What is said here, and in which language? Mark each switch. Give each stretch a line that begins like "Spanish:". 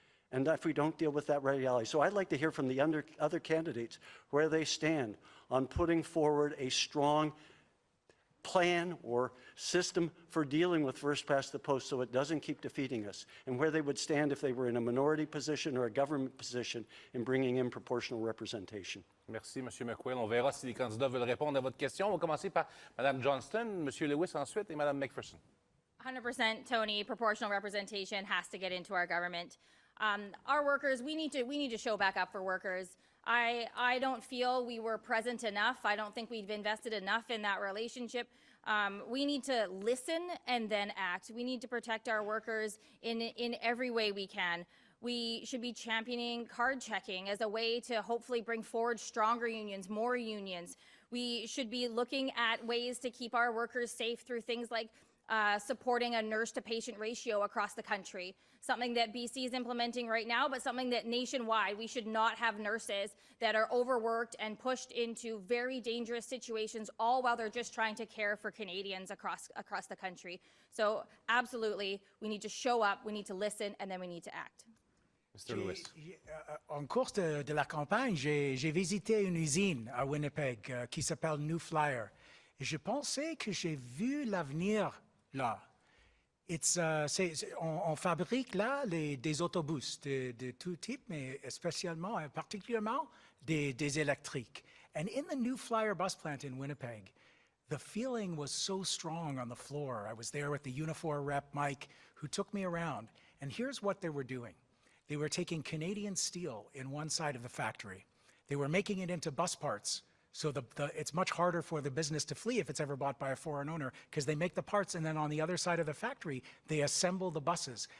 English: And if we don't deal with that reality. So I'd like to hear from the other candidates where they stand on putting forward a strong plan or system for dealing with first past the post so it doesn't keep defeating us, and where they would stand if they were in a minority position or a government position in bringing in proportional representation.
French: Merci, M. McQuail. On verra si les candidats veulent répondre à votre question. On va commencer par Mme Johnston, M. Lewis ensuite et Mme McPherson.
English: 100%, Tony. Proportional representation has to get into our government. Our workers, we need to show back up for workers. I don't feel we were present enough. I don't think we've invested enough in that relationship. We need to listen and then act. We need to protect our workers in every way we can. We should be championing card checking as a way to hopefully bring forward stronger unions, more unions. We should be looking at ways to keep our workers safe through things like supporting a nurse-to-patient ratio across the country, something that BC is implementing right now, but something that nationwide we should not have nurses that are overworked and pushed into very dangerous situations, all while they're just trying to care for Canadians across the country. So absolutely, we need to show up, we need to listen, and then we need to act. Mr. Lewis.
French: En cours de la campagne, j'ai visité une usine à Winnipeg qui s'appelle New Flyer. Et je pensais que j'ai vu l'avenir là. On fabrique là des autobus de tout type, mais spécialement, particulièrement des électriques.
English: And in the New Flyer bus plant in Winnipeg, the feeling was so strong on the floor. I was there with the Unifor rep, Mike, who took me around. And here's what they were doing. They were taking Canadian steel in one side of the factory. They were making it into bus parts. So it's much harder for the business to flee if it's ever bought by a foreign owner, because they make the parts and then on the other side of the factory, they assemble the buses.